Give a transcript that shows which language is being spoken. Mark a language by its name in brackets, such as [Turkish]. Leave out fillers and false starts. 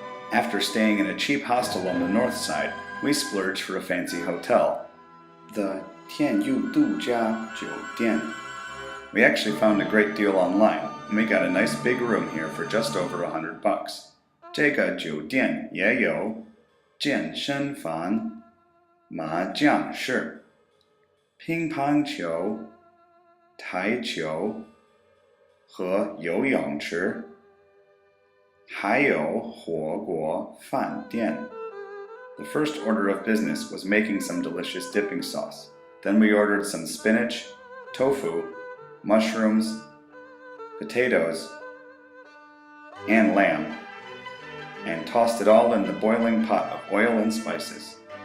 [English] After staying in a cheap hostel on the north side, we splurged for a fancy hotel, the Tianyu Dujia Jiudian. We actually found a great deal online, and we got a nice big room here for just over $100. [Chinese] 这个酒店也有健身房、麻将室、乒乓球、台球和游泳池。还有火锅饭店. [English] The first order of business was making some delicious dipping sauce. Then we ordered some spinach, tofu, mushrooms, potatoes, and lamb, and tossed it all in the boiling pot of oil and spices.